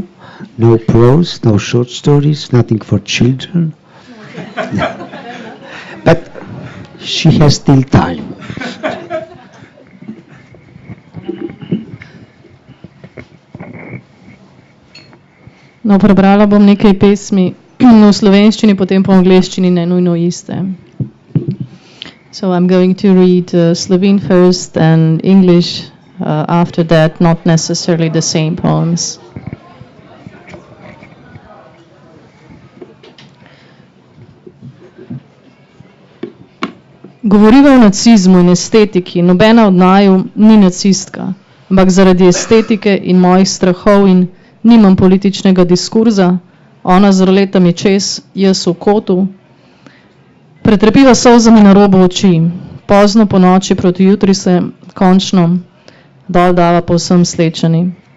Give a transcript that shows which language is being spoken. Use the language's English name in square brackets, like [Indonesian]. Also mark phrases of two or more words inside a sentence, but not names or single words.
[English] No prose, no short stories, nothing for children. But she has still time. [Slovenian] No, prebrala bom nekaj pesmi v slovenščini, potem po angleščini, ne nujno iste. [English] So I'm going to read Slovene first and English after that, not necessarily the same poems. [Slovenian] Govoriva o nacizmu in estetiki, nobena od naju ni nacistka, ampak zaradi estetike in mojih strahov in nimam političnega diskurza, ona z roletami čez, jaz v kotu, pretrpiva solzami na robu oči, pozno po noči proti jutri se končno dol dava povsem slečeni.